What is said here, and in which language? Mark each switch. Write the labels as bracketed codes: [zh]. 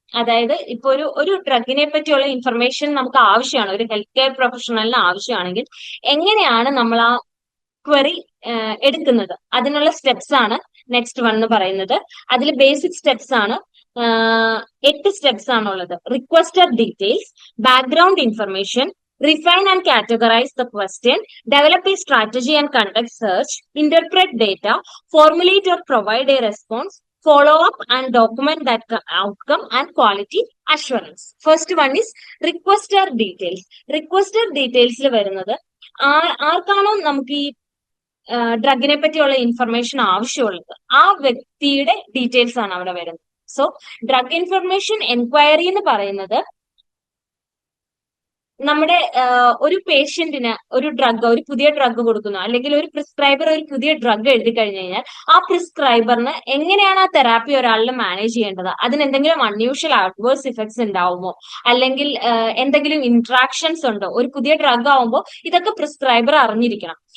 [ml] അതായത് ഇപ്പൊ ഒരു ഡ്രഗിനെ പറ്റിയുള്ള ഇൻഫർമേഷൻ നമുക്ക് ആവശ്യമാണ്, ഒരു ഹെൽത്ത് കെയർ പ്രൊഫഷണലിന് ആവശ്യമാണെങ്കിൽ എങ്ങനെയാണ് നമ്മൾ ആ ക്വറി എടുക്കുന്നത്, അതിനുള്ള സ്റ്റെപ്സ് ആണ് നെക്സ്റ്റ് വൺ എന്ന് പറയുന്നത്. അതിൽ ബേസിക് സ്റ്റെപ്സ് ആണ്, 8 സ്റ്റെപ്സ് ആണുള്ളത്. [en] Requester details, background information, refine and categorize the question, develop a strategy and conduct search, interpret data, formulate or provide a response, follow up and document that outcome, and quality assurance. First one is requester details. [ml] Requester details വരുന്നത് ആർക്കാണോ നമുക്ക് ഈ ഡ്രഗിനെ പറ്റിയുള്ള information ആവശ്യമുള്ളത് ആ വ്യക്തിയുടെ details ആണ് അവിടെ വരുന്നത്. സോ ഡ്രഗ് ഇൻഫർമേഷൻ എൻക്വയറി എന്ന് പറയുന്നത് നമ്മുടെ ഒരു പേഷ്യന്റിന് ഒരു പുതിയ ഡ്രഗ് കൊടുക്കുന്നു, അല്ലെങ്കിൽ ഒരു പ്രിസ്ക്രൈബർ ഒരു പുതിയ ഡ്രഗ് എഴുതി കഴിഞ്ഞു കഴിഞ്ഞാൽ ആ പ്രിസ്ക്രൈബറിന് എങ്ങനെയാണ് ആ തെറാപ്പി ഒരാളിൽ മാനേജ് ചെയ്യേണ്ടത്, അതിന് എന്തെങ്കിലും അൺയൂഷ്വൽ അഡ്വേഴ്സ് ഇഫക്ട്സ് ഉണ്ടാവുമോ, അല്ലെങ്കിൽ എന്തെങ്കിലും ഇന്ററാക്ഷൻസ് ഉണ്ടോ, ഒരു പുതിയ ഡ്രഗ് ആവുമ്പോൾ ഇതൊക്കെ പ്രിസ്ക്രൈബർ അറിഞ്ഞിരിക്കണം.